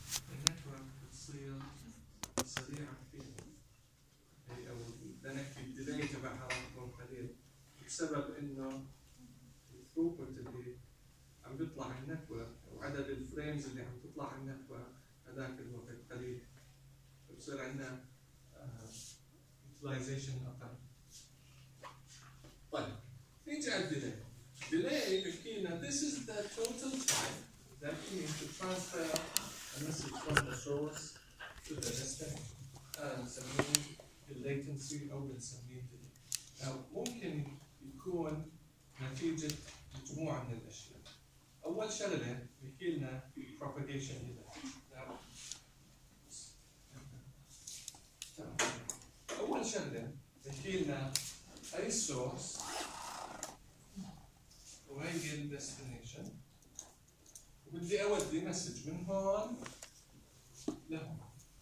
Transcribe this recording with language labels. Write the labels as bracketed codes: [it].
[ar] النتورك بتصير سريعة كثير، أو بدنا نحكي الديلي تبعها راح يكون قليل بسبب إنه الثروبوت اللي عم بيطلع على النتورك وعدد الفريمز اللي عم تطلع على النتورك هذاك الوقت قليل، بصير عندنا utilization أقل. طيب نيجي على الديلي. [en] Delay [ar] بحكينا [en] this is the total time that we need to transfer a message from the source to the destination. [ar] نسميه latency أو نسميه delay. Now ممكن يكون نتيجة مجموعة من الأشياء. أول شغلة بحكينا propagation delay. Now أول شغلة بحكينا أي source وهي الـ destination، وبدي أودي مسج من هون لهم.